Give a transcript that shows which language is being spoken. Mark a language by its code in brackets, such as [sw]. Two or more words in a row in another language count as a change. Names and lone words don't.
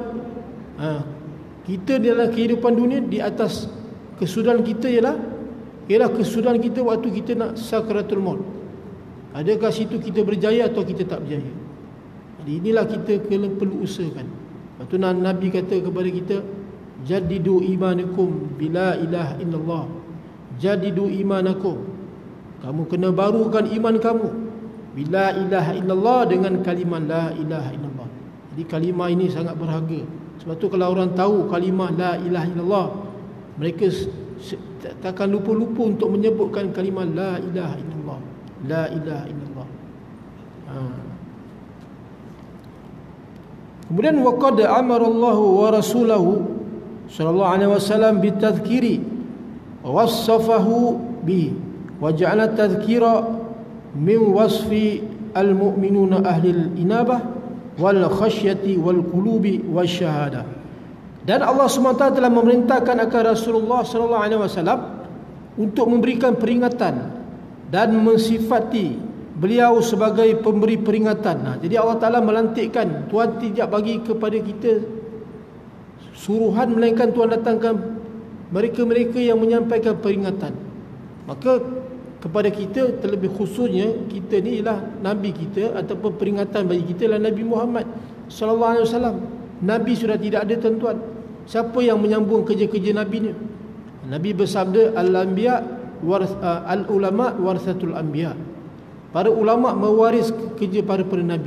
[ms] Kita dalam kehidupan dunia di atas kesudahan kita ialah kesudahan kita waktu kita nak sakaratul maut. Adakah situ kita berjaya atau kita tak berjaya? Jadi inilah kita perlu usahakan. Lepas tu Nabi kata kepada kita, [ar] جددوا إيمانكم بلا إله إلا الله. جددوا إيمانكم. [ms] Kamu kena barukan iman kamu [ar] بلا إله إلا الله, [ms] dengan kalimah [ar] لا إله إلا الله. [ms] Jadi kalimah ini sangat berharga. Sebab tu kalau orang tahu kalimah [ar] لا إله إلا الله, [ms] mereka takkan lupa-lupa untuk menyebutkan kalimah [ar] لا إله إلا الله. لا إله إلا الله. Kemudian وقد أمر الله و رسوله صلى الله عليه وسلم بالتذكير و وصفه ب و جعل تذكرة من وصف المؤمنون أهل الإنابة والخشية والقلوب والشهادة. [ms] Dan Allah SWT telah memerintahkan akan Rasulullah [ar] صلى الله عليه وسلم [ms] untuk memberikan peringatan dan mensifati beliau sebagai pemberi peringatan. Jadi Allah Ta'ala melantikkan, Tuhan tidak bagi kepada kita suruhan, melainkan Tuhan datangkan mereka-mereka yang menyampaikan peringatan. Maka kepada kita, terlebih khususnya kita ni ialah Nabi kita, ataupun peringatan bagi kita ialah Nabi Muhammad [ar] صلى الله عليه وسلم. [ms] Nabi sudah tidak ada tuan-tuan. Siapa yang menyambung kerja-kerja Nabi ni? Nabi bersabda, [ar] العلماء ورثة الأنبياء. [ms] Para ulama mewaris kerja para Nabi.